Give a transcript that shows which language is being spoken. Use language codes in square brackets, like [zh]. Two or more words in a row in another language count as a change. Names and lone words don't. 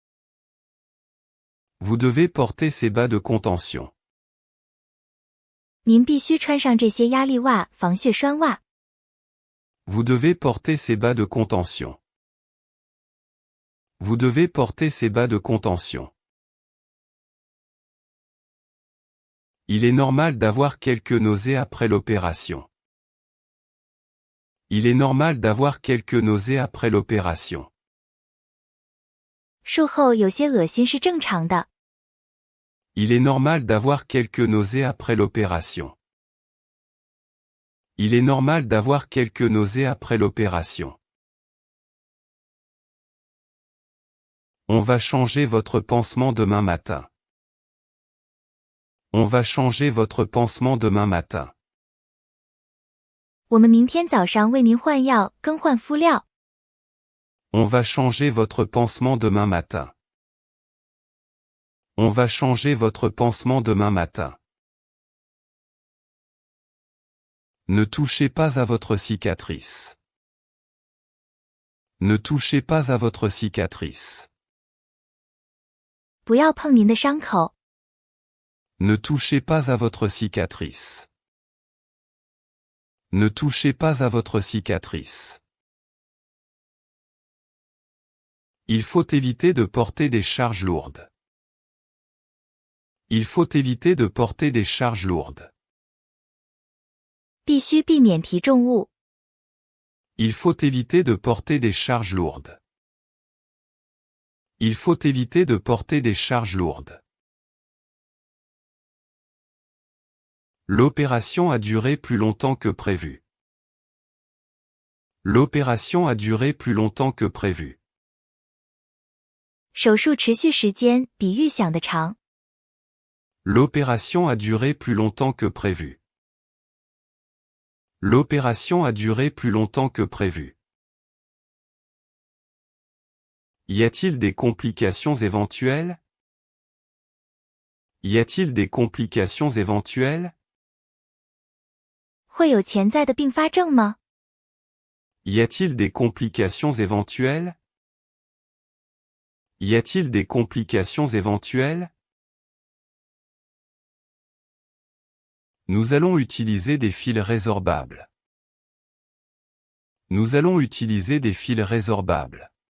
[fr] Vous devez porter ces bas de contention. [zh] 您必须穿上这些压力袜、防血栓袜。 [fr] Vous devez porter ces bas de contention. Vous devez porter ces bas de contention. Il est normal d'avoir quelques nausées après l'opération. Il est normal d'avoir quelques nausées après l'opération. [zh] 术后有些恶心是正常的。 [fr] Il est normal d'avoir quelques nausées après l'opération. Il est normal d'avoir quelques nausées après l'opération. On va changer votre pansement demain matin. On va changer votre pansement demain matin. [zh] 我们明天早上为您换药、更换敷料。 [fr] On va changer votre pansement demain matin. On va changer votre pansement demain matin. Ne touchez pas à votre cicatrice. Ne touchez pas à votre cicatrice. [zh] 不要碰您的伤口。 [fr] Ne touchez pas à votre cicatrice. Ne touchez pas à votre cicatrice. Il faut éviter de porter des charges lourdes. Il faut éviter de porter des charges lourdes. [zh] 必须避免提重物。 [fr] Il faut éviter de porter des charges lourdes. Il faut éviter de porter des charges lourdes. L'opération a duré plus longtemps que prévu. L'opération a duré plus longtemps que prévu. [zh] 手术持续时间比预想的长。 [fr] L'opération a duré plus longtemps que prévu. L'opération a duré plus longtemps que prévu. Y a-t-il des complications éventuelles? Y a-t-il des complications éventuelles? [zh] 会有潜在的并发症吗？ [fr] Y a-t-il des complications éventuelles? Y a-t-il des complications éventuelles? Nous allons utiliser des fils résorbables. Nous allons utiliser des fils résorbables.